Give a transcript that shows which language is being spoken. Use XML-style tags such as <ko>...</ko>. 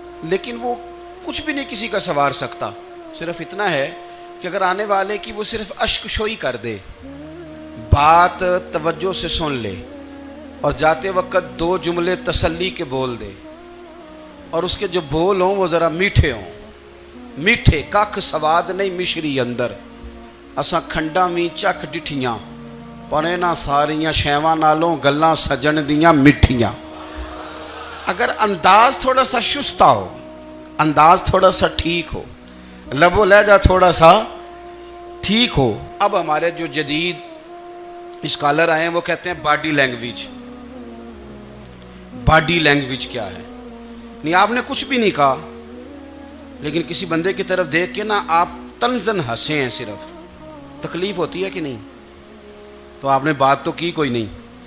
<ur>لیکن وہ کچھ بھی نہیں کسی کا سنوار سکتا. صرف اتنا ہے کہ اگر آنے والے کی وہ صرف اشک شوئی کر دے, بات توجہ سے سن لے, اور جاتے وقت دو جملے تسلی کے بول دے, اور اس کے جو بول ہوں وہ ذرا میٹھے ہوں.</ur> <pa>میٹھے کھ سواد نہیں مشری اندر, اساں کھنڈاں وی چکھ ڈٹھیاں, پر انہاں ساریاں شیواں نالوں گلاں سجن دیاں مٹھیاں.</pa> <ur>اگر انداز تھوڑا سا شستہ ہو, انداز تھوڑا سا ٹھیک ہو, لب و لہجہ تھوڑا سا ٹھیک ہو. اب ہمارے جو جدید اسکالر آئے ہیں وہ کہتے ہیں باڈی لینگویج. باڈی لینگویج کیا ہے؟ نہیں, آپ نے کچھ بھی نہیں کہا, لیکن کسی بندے کی طرف دیکھ کے نا آپ طنزاً ہنسے ہیں, صرف تکلیف ہوتی ہے کہ نہیں؟ تو آپ نے بات تو کی کوئی نہیں.</ur>